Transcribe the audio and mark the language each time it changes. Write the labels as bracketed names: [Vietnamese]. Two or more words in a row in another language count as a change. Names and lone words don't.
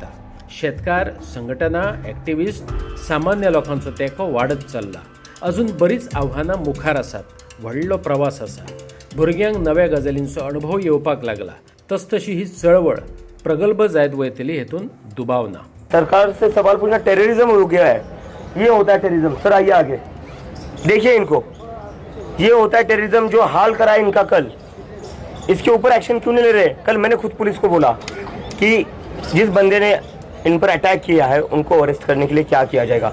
[Konkani] शेतकार, संघटना, एक्टिविस्ट, सामान्य लोकांचो तेंको वाडत चल्ला. अजून बरीच आव्हानां मुखार आसात. व्हडलो प्रवास आसा. भुरग्यांक नव्या गजालींचो अनुभव येवपाक लागला. तसतशी ही चळवळ प्रगल्भ जायत वयतली हेतून दुबाव ना. [Hindi] सरकार से सवाल पूछना टेररिज्म हो गया है, ये होता है टेररिज्म. सर आइए आगे देखिए इनको, ये होता है टेररिज्म. जो हाल करा है इनका कल, इसके ऊपर एक्शन क्यों नहीं ले रहे? कल मैंने खुद पुलिस को बोला कि जिस बंदे ने इन पर अटैक किया है उनको अरेस्ट करने के लिए क्या किया जाएगा.